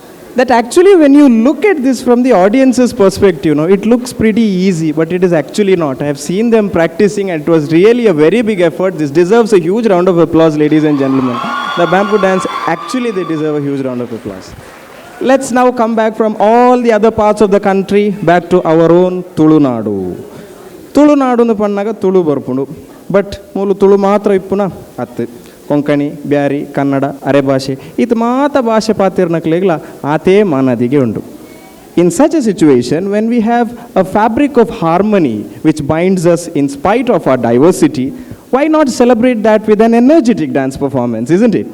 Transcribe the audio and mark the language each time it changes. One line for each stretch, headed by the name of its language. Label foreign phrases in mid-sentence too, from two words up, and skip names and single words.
English: that actually when you look at this from the audience's perspective, it looks pretty easy, but it is actually not. I have seen them practicing and it was really a very big effort. This deserves a huge round of applause, ladies and gentlemen. The bamboo dance, actually they deserve a huge round of applause. Let's now come back from all the other parts of the country back to our own Tulunadu.
Tulu: ತುಳುನಾಡು ಪಣ್ಣಾಗ ತುಳು ಬರ್ಪುಂಡು ಬಟ್ ಮೂಲು ತುಳು ಮಾತ್ರ ಇಪ್ಪುನ ಅತ್ತು ಕೊಂಕಣಿ ಬ್ಯಾರಿ ಕನ್ನಡ ಅರೆ ಭಾಷೆ ಇದು ಮಾತ ಭಾಷೆ ಪಾತಿರ್ನಕ್ಲೆಗ್ಲ ಆತೇ ಮಾನದಿಗೆ ಉಂಡು.
English: In such a situation, when we have a fabric of harmony which binds us in spite of our diversity, why not celebrate that with an energetic dance performance, isn't it?